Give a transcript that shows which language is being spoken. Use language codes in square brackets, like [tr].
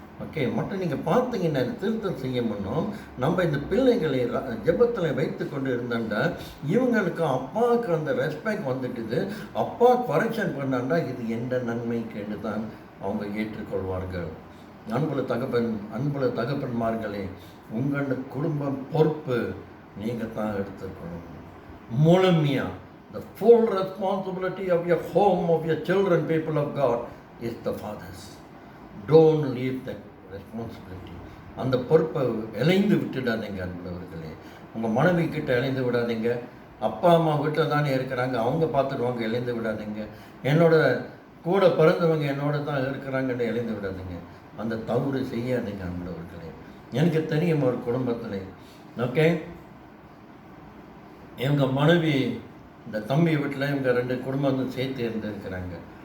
[ta] Okay, மற்றும் நீங்கள் பார்த்தீங்கன்னா திருத்தம் செய்ய முன்னோம் நம்ம இந்த பிள்ளைகளை ஜெபத்தில் வைத்து கொண்டு இருந்தாண்டா இவங்களுக்கு அப்பாவுக்கு அந்த ரெஸ்பெக்ட் வந்துட்டுது. அப்பா கரெக்ஷன் பண்ணாண்டா இது எந்த நன்மைக்கு என்று தான் அவங்க ஏற்றுக்கொள்வார்கள். அன்புள்ள தகப்பன்மார்களே, உங்கள் குடும்பம் பொறுப்பு நீங்கள் தான் எடுத்துக்கணும் முழுமையாக. [en] The full responsibility of your home, of your children, people of God, is the fathers. Don't leave that responsibility. [ta] அந்த பொறுப்பை இழைந்து விட்டுடாதீங்க அன்புள்ளவர்களே. உங்கள் மனைவி கிட்ட இழைந்து விடாதீங்க. அப்பா அம்மா வீட்டில் தானே இருக்கிறாங்க, அவங்க பார்த்துடுவாங்க, இழைந்து விடாதீங்க. என்னோட கூட பிறந்தவங்க என்னோட தான் இருக்கிறாங்கன்னு இழைந்து விடாதீங்க. அந்த தவறு செய்யாதீங்க அன்புள்ளவர்களே. எனக்கு தெரியும் ஒரு குடும்பத்தில், ஓகே, இவங்க மனைவி இந்த தம்பி வீட்டில் இவங்க 2 குடும்பம் வந்து சேர்த்து இருந்திருக்கிறாங்க.